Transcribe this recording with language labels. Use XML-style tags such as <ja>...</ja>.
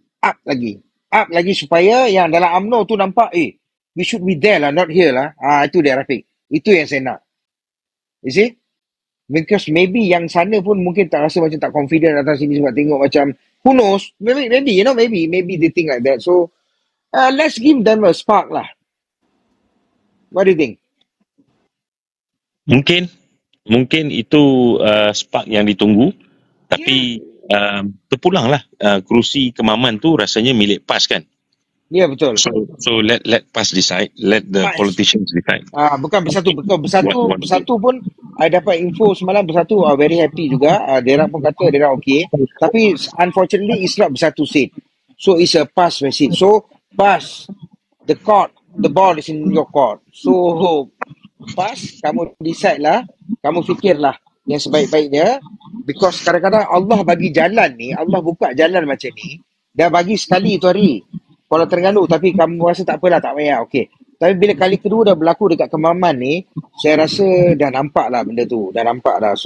<ms>Up lagi supaya yang dalam UMNO tu nampak,</ms> <en>we should be there lah, not here lah.</en> <ms>Itu dia, Rafiq. Itu yang saya nak.</ms> <en>You see? Because maybe</en> <ms>yang sana pun mungkin tak rasa macam tak confident datang sini sebab tengok macam,</ms> <en>who knows? Maybe they think like that. So, let's give them a spark lah. What do you think?</en> <ms>Mungkin itu spark yang ditunggu. Tapi terpulanglah kerusi Kemaman tu rasanya milik PAS kan. Ya, betul.</ms> <en>So let PAS decide, let the politicians decide.</en> <ms>Bukan bersatu pun I dapat info semalam, bersatu</ms> <en>very happy</en> <ms>juga. Dia pun kata dia okay.</ms> <en>Tapi unfortunately it's not bersatu seat. So it's a PAS seat. So PAS, the ball is in your court.</en> <ms>So PAS, kamu decide lah, kamu fikirlah yang sebaik-baiknya. Because kadang-kadang Allah bagi jalan ni, Allah buka jalan macam ni, dah bagi sekali tu hari Kuala Terengganu, tapi kamu rasa tak apalah, tak payah, okey. Tapi bila kali kedua dah berlaku dekat Kemaman ni, saya rasa dah nampak lah benda tu, dah nampak dah.</ms>